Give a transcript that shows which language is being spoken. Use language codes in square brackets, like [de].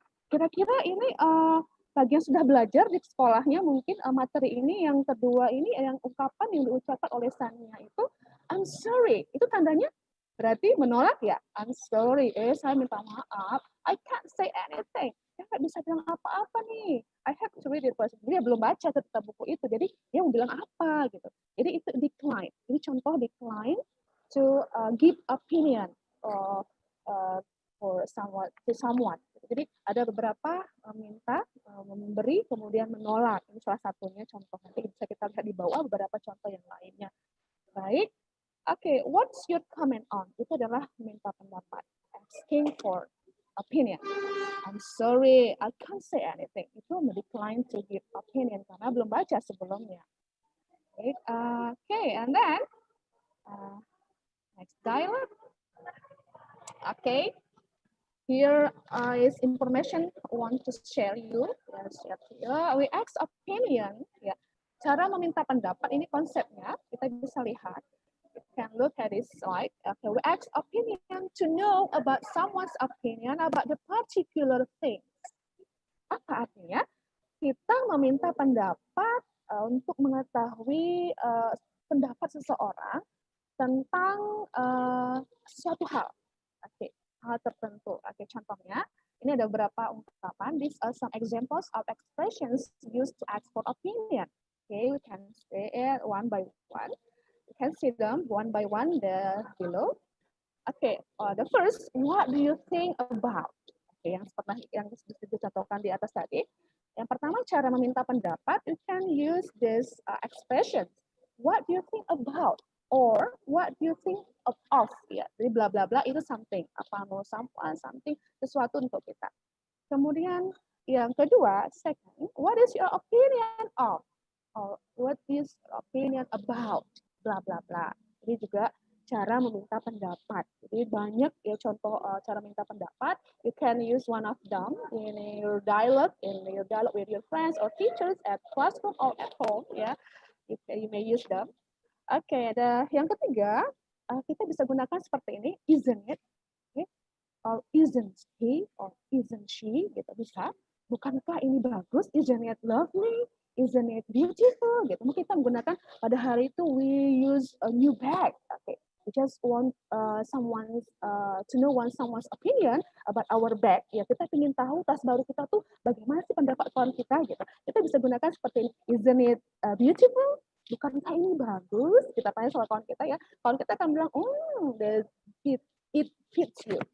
[id] Kira-kira ini bagi yang sudah belajar di sekolahnya mungkin materi ini yang kedua ini yang ungkapan yang diucapkan oleh Shania itu [en] I'm sorry. [id] Itu tandanya berarti menolak ya. [en] I'm sorry. [id] Saya minta maaf. [en] I can't say anything. [id] Saya nggak bisa bilang apa-apa nih. [en] I have to read it first. [id] Dia belum baca tentang buku itu. Jadi dia mau bilang apa gitu. Jadi itu decline. Ini contoh [en] decline to give opinion for someone. [id] Jadi ada beberapa minta, memberi, kemudian menolak. Ini salah satunya contoh. Nanti bisa kita lihat di bawah beberapa contoh yang lainnya. Baik. [en] Oke, what's your comment on? [id] Itu adalah minta pendapat. [en] Asking for opinion. I'm sorry, I can't say anything. Itu decline to give opinion [id] karena belum baca sebelumnya. [en] Okay, and then next dialogue. Okay, here is information I want to share you. We ask opinion. [id] Ya, cara meminta pendapat ini konsepnya kita bisa lihat. [en] You can look at this slide. Okay, we ask opinion to know about someone's opinion about the particular thing. [id] Apa artinya? Kita meminta pendapat untuk mengetahui pendapat seseorang tentang sesuatu hal. Oke, hal tertentu. Oke, contohnya ini ada beberapa ungkapan. [en] These are some examples of expressions used to ask for opinion. Okay, we can say it one by one. You can see them one by one there below. Okay, the first, what do you think about? [id] Okay, yang dicontohkan di atas tadi. Yang pertama, cara meminta pendapat, [en] you can use this expression. What do you think about? Or what do you think of? [id] Ya, jadi bla bla bla itu something. Apa mau someone, something, sesuatu untuk kita. Kemudian yang kedua, [en] second, what is your opinion of? Or what is your opinion about? Bla bla bla. [id] Ini juga cara meminta pendapat. Jadi banyak ya contoh cara minta pendapat. [en] You can use one of them in your dialogue with your friends or teachers at classroom or at home. [id] Ya, [en] you may use them. [id] Oke, yang ketiga kita bisa gunakan seperti ini, [en] isn't it? [id] Okay. [en] Or isn't he or isn't she? [id] Gitu bisa. Bukankah ini bagus? [en] Isn't it lovely? Isn't it beautiful? Gitu. [id] Mungkin kita menggunakan pada hari itu [en] we use a new bag. Okay. We just want someone to know someone's opinion about our bag. [id] Ya, kita ingin tahu tas baru kita tuh bagaimana sih pendapat kawan kita gitu. Kita bisa gunakan seperti ini, [en] isn't it beautiful? [id] Bukankah ini bagus? Kita tanya sama kawan kita ya. Kawan kita akan bilang, [en] it fits you.